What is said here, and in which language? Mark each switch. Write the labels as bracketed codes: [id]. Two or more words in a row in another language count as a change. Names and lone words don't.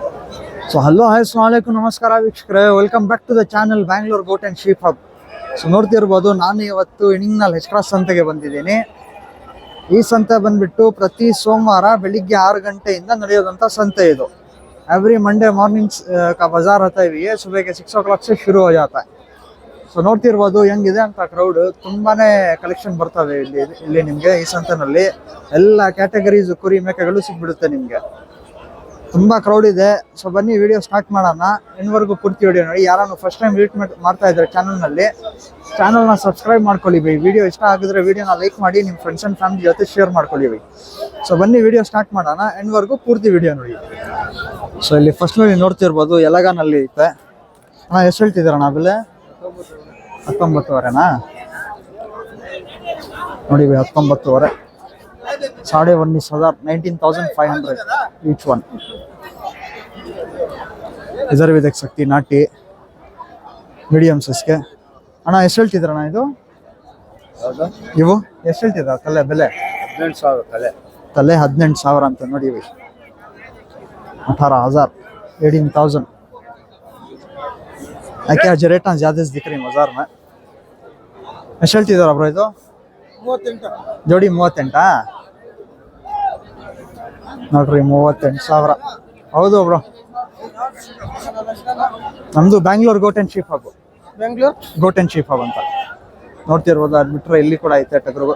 [en] so hello hi [kn] ಅಸ್ಸಲಾಮುಅಲೈಕುಂ ನಮಸ್ಕಾರ ವೀಕ್ಷಕರೇ, [en] welcome back to the channel [kn] ಬ್ಯಾಂಗ್ಳೂರ್ ಗೋಟ್ ಆ್ಯಂಡ್ ಶೀಪ್ ಹಬ್. ಸೊ ನೋಡ್ತಿರ್ಬೋದು, ನಾನು ಇವತ್ತು ಇಣಿಂಗ್ನಲ್ ಹೆಚ್ ಕ್ರಾಸ್ ಸಂತೆಗೆ ಬಂದಿದ್ದೀನಿ. ಈ ಸಂತೆ ಬಂದ್ಬಿಟ್ಟು ಪ್ರತಿ ಸೋಮವಾರ ಬೆಳಿಗ್ಗೆ 6 ಗಂಟೆಯಿಂದ ನಡೆಯೋದಂಥ ಸಂತೆ ಇದು. [en] every Monday morning [hi] का बाजार होता है, ये सुबह के 6 o'clock से शुरू हो जाता है. [kn] ಸೊ ನೋಡ್ತಿರ್ಬೋದು ಹೆಂಗಿದೆ ಅಂತ ಕ್ರೌಡ್, ತುಂಬಾನೇ ಕಲೆಕ್ಷನ್ ಬರ್ತವೆ ಇಲ್ಲಿ ನಿಮಗೆ. ಈ ಸಂತೆನಲ್ಲಿ ಎಲ್ಲ ಕ್ಯಾಟಗರೀಸ್ ಕುರಿ ಮೇಕೆಗಳು ಸಿಗ್ಬಿಡುತ್ತೆ ನಿಮಗೆ. ತುಂಬಾ ಕ್ರೌಡ್ ಇದೆ. ಸೊ ಬನ್ನಿ [en] video start [kn] ಮಾಡೋಣ. ಇನ್ವರೆಗೂ ಪೂರ್ತಿ ವಿಡಿಯೋ ನೋಡಿ. ಯಾರನ್ನು [en] first time visit [kn] ಮಾಡ್ತಾ ಇದ್ದಾರೆ ಚಾನಲ್ನ ಸಬ್ಸ್ಕ್ರೈಬ್ ಮಾಡ್ಕೊಳ್ಳಿ. ವಿಡಿಯೋ ಇಷ್ಟ ಆಗಿದ್ರೆ ವಿಡಿಯೋನ ಲೈಕ್ ಮಾಡಿ, ನಿಮ್ಮ [en] friends and family [kn] ಜೊತೆ ಶೇರ್ ಮಾಡ್ಕೊಳ್ಳಿ. ಸೊ ಬನ್ನಿ [en] video start [kn] ಮಾಡೋಣ. ಇನ್ವರೆಗೂ ಪೂರ್ತಿ ವಿಡಿಯೋ ನೋಡಿ. ಸೊ ಇಲ್ಲಿ ಫಸ್ಟ್ ನೋಡಿ ನೋಡ್ತಿರ್ಬೋದು, ಎಲಗಾನಲ್ಲಿ ಐತೆ. ಅಣ್ಣ ಎಷ್ಟು ಹೇಳ್ತಿದ್ದೀರಣ್ಣ ಬೆಲೆ? 19,500ನಾ? ನೋಡಿ 19,500. 19,500 [en] each one. [hi] इधर भी देख सकती नाटी मीडियम साइज के. [kn] ಅಣ್ಣ ಎಷ್ಟು ಹೇಳ್ತಿದ್ರಣ್ಣ ಇದು? ಇವು ಎಷ್ಟು ಹೇಳ್ತಿದ್ರ ತಲೆ ಬೆಲೆ? 18,000 ತಲೆ 18,000 ಅಂತ ನೋಡಿ. 18,000 18,000. [hi] ಯಾಕೆ आज रेट ज्यादा दिख रही बाजार में. [kn] ಎಷ್ಟು ಹೇಳ್ತಿದಾರ ಬ್ರೋ ಇದು? 38 ಜೋಡಿ 38. ನೋಡ್ರಿ 38,000. ಹೌದು ಬ್ರೋ, ನಮ್ದು ಬ್ಯಾಂಗ್ಳೂರ್ ಗೋಟ್ ಆ್ಯಂಡ್ ಶೀಪ್ ಹಬ್. ಬೆಂಗಳೂರು ಗೋಟ್ ಆ್ಯಂಡ್ ಶೀಪ್ ಹಬ್ ಅಂತ ನೋಡ್ತಿರ್ಬೋದು. ಅದು ಬಿಟ್ರೆ ಇಲ್ಲಿ ಕೂಡ ಐತೆ ಟಗರು.